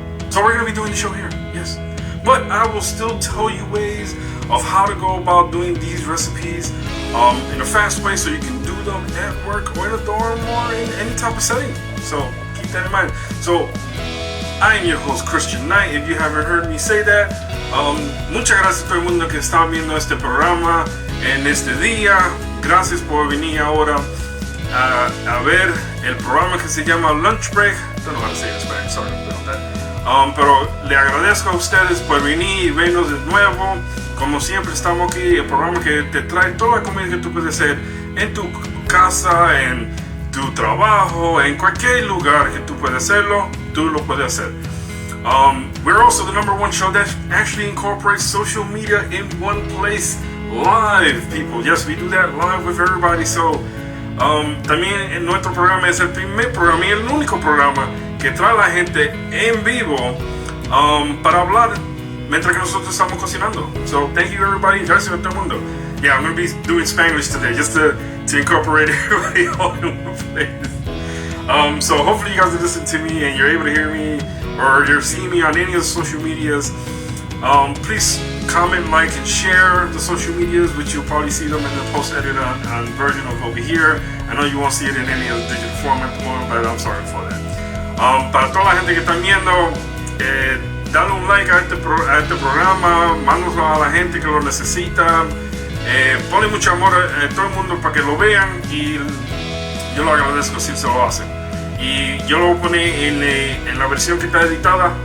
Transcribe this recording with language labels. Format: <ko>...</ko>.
<en>So we're gonna be doing the show here, yes. But I will still tell you ways of how to go about doing these recipes in a fast way, so you can do them at work or in a dorm or in any type of setting. So keep that in mind. So I am your host, Cristianknight. If you haven't heard me say that,</en> <es>muchas gracias a todo el mundo que está viendo este programa en este día. Gracias por venir ahora a ver el programa que se llama Lunch Break.</es> <en>Don't know how to say it in Spanish, sorry about that.</en> <es>Pero le agradezco a ustedes por venir y vernos de nuevo. Como siempre estamos aquí, el programa que te trae toda la comida que tú puedes hacer en tu casa, en tu trabajo, en cualquier lugar que tú puedes hacerlo, tú lo puedes hacer.</es> <en>We're also the #1 show that actually incorporates social media in one place, live, people. Yes, we do that live with everybody.</en> <es>So también en nuestro programa es el primer programa y el único programa que trae a la gente en vivo para hablar mientras que nosotros estamos cocinando.</es> <en>So thank you everybody.</en> <es>Gracias a todo el mundo.</es> <en>Yeah, I'm going to be doing Spanglish today just to incorporate everybody all in one place. So hopefully you guys are listening to me and you're able to hear me, or you're seeing me on any of the social medias. Please comment, like, and share the social medias, which you'll probably see them in the post-edited on version of over here. I know you won't see it in any of the digital format at the moment, but I'm sorry for that.</en> <es>Para toda la gente que está viendo, dale un like a este programa, mándalo a la gente que lo necesita, ponle mucho amor a todo el mundo para que lo vean, y yo lo agradezco si se lo hacen. Y yo lo voy a poner en la versión que está editada.</es>